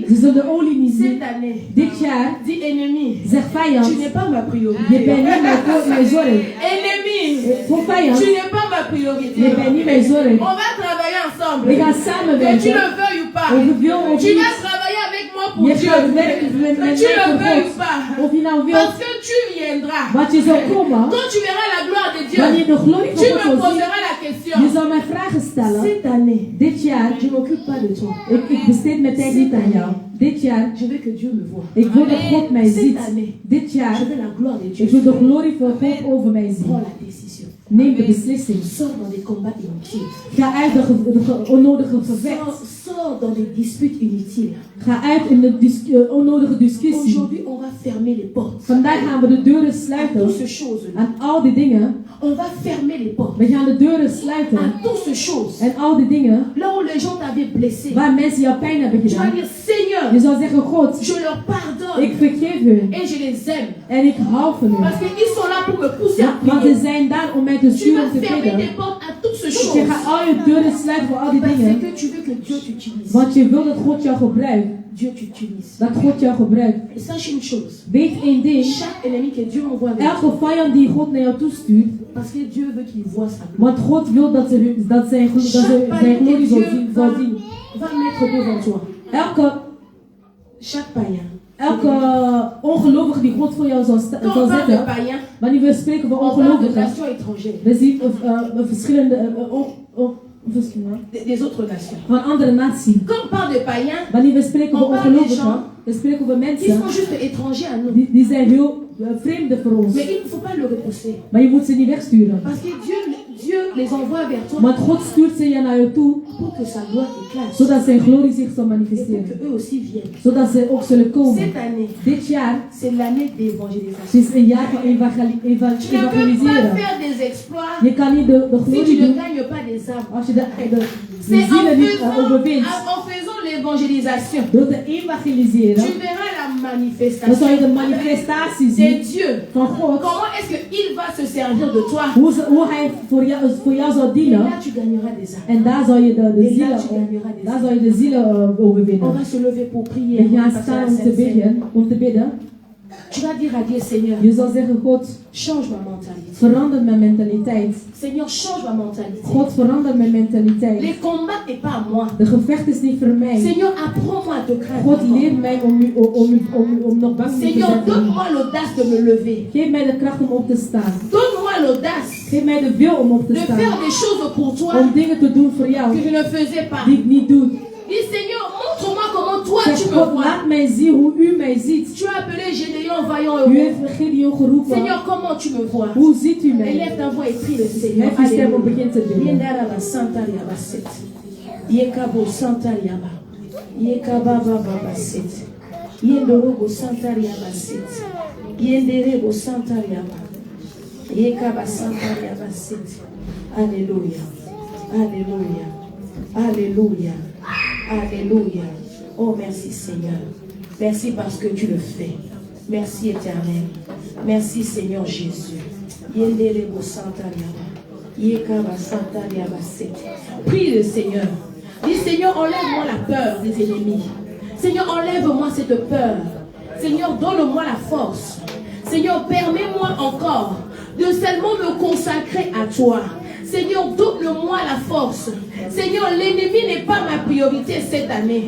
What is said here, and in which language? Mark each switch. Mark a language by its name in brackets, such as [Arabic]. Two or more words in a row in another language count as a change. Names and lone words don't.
[Dutch] ze zullen de olie niet zien. [French] Cette année, [Dutch] Dit jaar, [French] dis ennemi, [Dutch] zeg vijand, [French] tu n'es pas ma [Dutch] je [French] priorité. [Dutch] bent niet mijn zorg. [French] Ennemi, [Dutch] Voor vijand, [French] tu n'es pas ma priorité. [Dutch] je bent niet mijn zorg. [French] On va travailler ensemble. [Dutch] We gaan [French] Que tu [Dutch] samenwerken. [French] le veuilles ou pas. [Dutch] Of je wil of [French] Tu [Dutch] niet. [French] vas travailler avec moi pour [Dutch] Je [French] Dieu. [Dutch] gaat werken met [French] Que [Dutch] mij [French] tu le [Dutch] voor [French] veuilles ou [Dutch] God. [French] pas. [Dutch] Of je nou [French] Parce [Dutch] wilt, [French] que tu viendras. [Dutch] wat je zal komen. [French] Quand tu verras la gloire de Dieu, [Dutch] Wanneer de glorie [French] tu [Dutch] van [French] me [Dutch] God zal zien, [French] poseras la question. [Dutch] je zal mij vragen stellen. [French] Cette année, [Dutch] Dit jaar, [French] je ne m'occupe pas de toi. [Dutch] ik besteed mijn tijd niet aan jou. Dit jaar, [French] Je veux que Dieu me voie. [Dutch] ik wil dat God mij [French] Cette [Dutch] ziet. [French] année, [Dutch] Dit jaar, [French] je veux la gloire de Dieu. [Dutch] ik wil de glorie van God over mij zien. [French] Prends la décision. [Dutch] Neem de beslissing. [French] Sors dans des combats inutiles. [Dutch] Ga uit de onnodige gevecht. [French] Sors dans des disputes inutiles. [Dutch] Ga uit in de onnodige discussie. [French] Aujourd'hui, on va fermer les portes. [Dutch] Vandaag gaan we de deuren [French] À [Dutch] sluiten [French] toutes ces choses-là. [Dutch] aan al die dingen. [French] On va fermer les portes. [Dutch] We gaan de deuren sluiten [French] À toutes ces choses. [Dutch] en al die dingen [French] Là où les gens t'avaient blessé. [Dutch] waar mensen jou pijn hebben [French] Tu vas [Dutch] gedaan. [French] dire, Seigneur, [Dutch] Je zal zeggen, God, [French] je leur pardonne. [Dutch] ik vergeef hun [French] Et je les aime. [Dutch] en ik hou van hun. [French] Parce qu'ils sont là pour me pousser à [Dutch] Want ze [French] prier. [Dutch] zijn daar om mij te [French] Tu [Dutch] sturen [French] vas [Dutch] te [French] fermer [Dutch] bidden. [French] tes portes à toutes ces [Dutch] Je [French] choses. [Dutch] gaat al je deuren sluiten voor al die [French] Parce [Dutch] dingen. [French] que tu veux que Dieu t'utilise. [Dutch] Want je wil dat God jou gebruikt. [French] Dieu t'utilise. [Dutch] Dat God jou gebruikt. [French] Et sache une chose. [Dutch] Weet één ding. [French] Chaque ennemi que Dieu envoie vers toi. [Dutch] Elke vijand die God naar jou toestuurt. [French] Parce que Dieu veut qu'il voie sa gloire. [Dutch] Want God wil dat zijn [French] Chaque [Dutch] glorie [French] païen [Dutch] zal [French] que [Dutch] zien. [French] Dieu va mettre devant toi. Chaque païen. [Dutch] Elke ongelovige die God voor jou zal [French] Quand on parle de [Dutch] zetten. [French] païen, [Dutch] Wanneer we spreken van [French] on parle de [Dutch] ongelovigen. [French] nations étrangères. [Dutch] We zien verschillende [French] Des autres nations. [Dutch] van andere naties. [French] Quand on parle de païens, [Dutch] Wanneer we spreken van [French] On parle des [Dutch] ongelovigen, [French] gens [Dutch] we spreken van [French] ils [Dutch] mensen [French] sont juste étrangers à nous. [Dutch] die zijn heel vreemden voor ons. [French] Mais il ne faut pas le repousser. [Dutch] Maar je moet ze niet wegsturen. [French] Parce que Dieu les envoie vers toi [Dutch] Want God stuurt ze je naar je toe, [French] pour que sa gloire éclate. [Dutch] zodat zijn glorie zich zal [French] Et pour [Dutch] manifesteren. [French] qu'eux aussi viennent. [Dutch] Zodat ze ook zullen komen. [French] Cette année, [Dutch] Dit jaar [French] c'est l'année [Dutch] het [French] d'évangélisation. [Dutch] is een jaar van [French] Tu ne peux pas [Dutch] evangeliseren. [French] faire des exploits [Dutch] Je kan niet de [French] si tu [Dutch] glorie [French] ne [Dutch] doen [French] gagnes pas des âmes. [Dutch] als je de [French] C'est [Dutch] zielen niet overwint. [French] en faisant l'évangélisation, [Dutch] door te evangeliseren, [French] tu verras la [Dutch] dan [French] manifestation [Dutch] zal je de manifestatie [French] de [Dutch] zien [French] Dieu. [Dutch] van God. [French] Comment est-ce qu'il va se servir de toi? [Dutch] Hoe hij voor jou zal [French] Et [Dutch] dienen. [French] là, tu gagneras des âmes. [Dutch] En daar zal je de zielen, daar zal je de zielen [French] On [Dutch] overwinnen. [French] va se lever pour prier. [Dutch] We gaan [French] On va passer à [Dutch] staan [French] la [Dutch] om te [French] Sainte Seine. [Dutch] bidden, [French] Tu vas dire à Dieu, Seigneur, [Dutch] Je zal zeggen, God, [French] change ma mentalité. [Dutch] verander mijn mentaliteit. [French] Seigneur, change ma mentalité. [Dutch] God, verander mijn mentaliteit. [French] Les combats n'est pas à moi. [Dutch] De gevecht is niet voor mij. [French] Seigneur, apprends-moi à te craindre. [Dutch] God, leer mij om nog bang te [French] Seigneur, [Dutch] zijn. [French] donne-moi l'audace de me lever. [Dutch] Geef mij de kracht om op te staan. [French] Donne-moi l'audace [Dutch] Geef mij de wil om op te [French] de [Dutch] staan. [French] faire des choses pour toi [Dutch] Om dingen te doen voor jou [French] que je ne faisais pas. [Dutch] die ik niet doe. [French] Dis, Seigneur, montre-moi comment toi [Dutch] Zeg, [French] tu me [Dutch] God, [French] vois. [Dutch] laat mij zien hoe u mij ziet. [French] Tu as appelé Gédéon, vaillant [Dutch] U [French] et [Dutch] heeft Gideon geroepen. [French] Seigneur, comment tu me vois? [Dutch] Hoe ziet u mij? [French] Élève ta voix et prie le Seigneur. [Dutch] Hef je stem op, begin te bidden. Yendara ba santa liaba set. Yekabo santa liaba. Yekaba baba set. Yendorobo santa liaba set. Yenderebo santa liaba. Yekaba santa liaba set. [French] Alléluia. Alléluia. Alléluia. Alléluia. Oh, merci Seigneur. Merci parce que tu le fais. Merci Éternel. Merci Seigneur Jésus. Yenderebo santa liaba. Yekaba santa liaba set. Prie le Seigneur. Dis Seigneur, enlève-moi la peur des ennemis. Seigneur, enlève-moi cette peur. Seigneur, donne-moi la force. Seigneur, permets-moi encore de seulement me consacrer à toi. Seigneur, donne-moi la force. Seigneur, l'ennemi n'est pas ma priorité cette année.